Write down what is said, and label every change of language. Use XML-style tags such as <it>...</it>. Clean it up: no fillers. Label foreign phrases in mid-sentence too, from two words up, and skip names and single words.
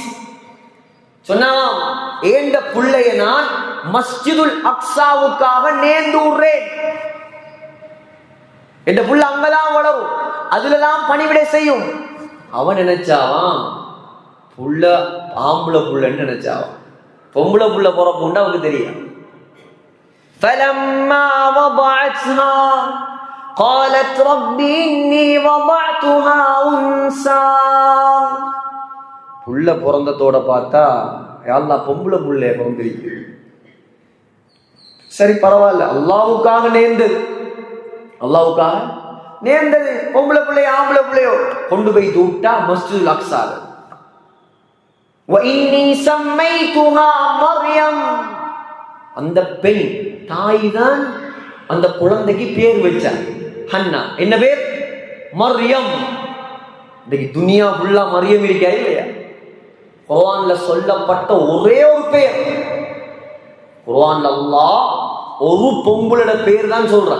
<ta>சொன்னாம், ஏண்ட புள்ளைய நான் மஸ்ஜிதுல் அக்ஸாவுக்காக நேர்ந்துறேன். என்ற புள்ள அங்கதான் வளரும், அதுலதான் பணிவிடை செய்யும். அவன் நினைச்சாவான் புள்ள ஆம்பளை புள்ளன்னு நினைச்சாவான். பொம்பளை புள்ள பிறப்புண்டா அவனுக்கு தெரியும்.</ta> <ar>فلما وضعتها قالت رب إني وضعتها أنثى.</ar> <ta>புள்ள பிறந்ததோட பார்த்தா அல்லாஹ் பொம்பளை புள்ளைய பிறந்திருக்கு. சரி பரவாயில்ல, அல்லாஹ்வுக்காக நேர்ந்தது, அல்லாஹ்வுக்காக நேர்ந்தது. பொம்பளை பிள்ளையோ ஆம்பளை பிள்ளையோ கொண்டு போய் தூட்டா மஸ்ஜிதுல் அக்ஸால.</ta> <ar>وإني سميتها مريم.</ar> <ta>அந்த பெண் தாய் தான் அந்த குழந்தைக்கு பேர் வச்சார், ஹன்னா. என்ன பேர்? மரியம். இன்னைக்கு துனியா ஃபுல்லா மரியம் இருக்கா இல்லையா? குர்ஆன்ல சொல்லப்பட்ட ஒரே ஒரு பேர், குர்ஆன்ல அல்லாஹ் ஒரு பொம்பளோட பேர் தான் சொல்றான்.</ta>